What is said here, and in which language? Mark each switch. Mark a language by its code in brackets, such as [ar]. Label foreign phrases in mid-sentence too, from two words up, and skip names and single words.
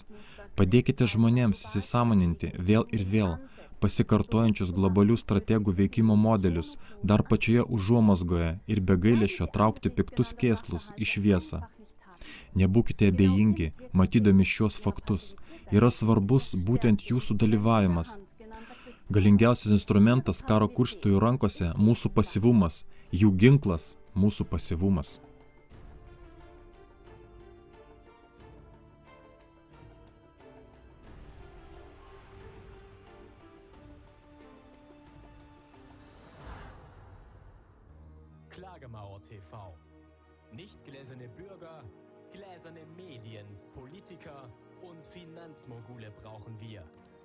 [lt] Padėkite žmonėms įsisąmoninti vėl ir vėl pasikartojančius globalių strategų veikimo modelius, dar pačioje užuomazgoje ir be gailesčio traukti piktus kėslus į šviesą. Nebūkite abejingi, matydami šios faktus. Yra svarbus būtent jūsų dalyvavimas. Galingiausias instrumentas karo kurstytojų rankose – mūsų pasyvumas, jų ginklas – mūsų pasyvumas. Klagemauer TV. [de] Nicht gläserne Bürger, gläserne Medien, Politiker und Finanzmogule brauchen wir.